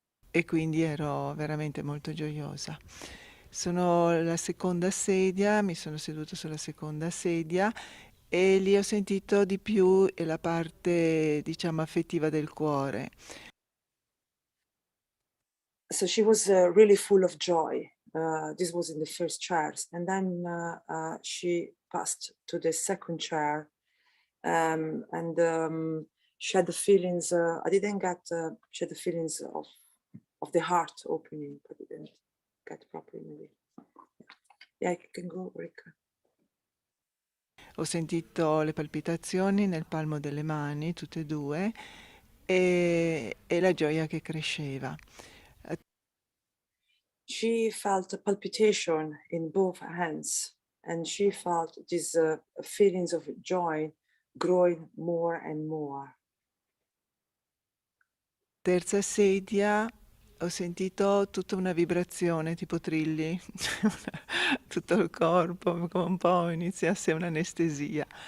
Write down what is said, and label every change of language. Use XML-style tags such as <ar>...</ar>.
<it>E quindi ero veramente molto gioiosa. Sono alla seconda sedia, mi sono seduta sulla seconda sedia e lì ho sentito di più la parte, diciamo, affettiva del cuore.</it> <en>So she was really full of joy. This was in the first chairs, and then she passed to the second chair, and she had the feelings. I didn't get. She had the feelings of the heart opening, but I didn't get properly. Maybe. Yeah, you can go, Rick.</en> <it>Ho sentito le palpitazioni nel palmo delle mani, tutte e due, e la gioia che cresceva.</it> <en>She felt a palpitation in both hands, and she felt these feelings of joy growing more and more.</en> <it>Terza sedia ho sentito tutta una vibrazione tipo trilli, tutto il corpo, come un po' iniziasse un'anestesia.</it>